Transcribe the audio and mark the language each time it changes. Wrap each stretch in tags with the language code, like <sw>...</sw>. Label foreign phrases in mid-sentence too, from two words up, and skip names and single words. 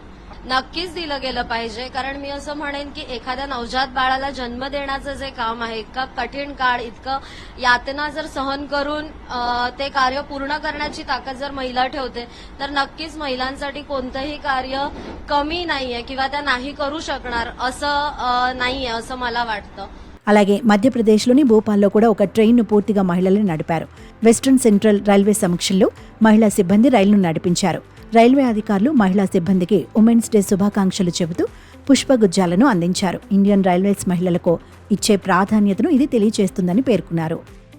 <mr>नक्कीच दिलं गेलं पाहिजे, कारण मी असं म्हणेन की एखाद्या नवजात बाळाला जन्म देण्याचं जे काम आहे, इतका कठीण काळ, इतकं यातना जर सहन करून ते कार्य पूर्ण करण्याची ताकद जर महिला ठेवते तर नक्कीच महिलांसाठी कोणतंही कार्य कमी नाहीये किंवा त्या नाही करू शकणार असं नाहीये असं मला वाटतं.</mr> <te>అలాగే మధ్యప్రదేశ్లోని భోపాల్లో కూడా ఒక ట్రైన్ను పూర్తిగా మహిళలే నడిపారు. వెస్ట్రన్ సెంట్రల్ రైల్వే సమక్షంలో మహిళా సిబ్బంది రైలును నడిపించారు. రైల్వే అధికారులు మహిళా సిబ్బందికి ఉమెన్స్ డే శుభాకాంక్షలు చెబుతూ పుష్పగుచ్చాలను అందించారు. ఇండియన్ రైల్వేస్ మహిళలకు ఇచ్చే ప్రాధాన్యతను ఇది తెలియజేస్తుందని పేర్కొన్నారు.</te>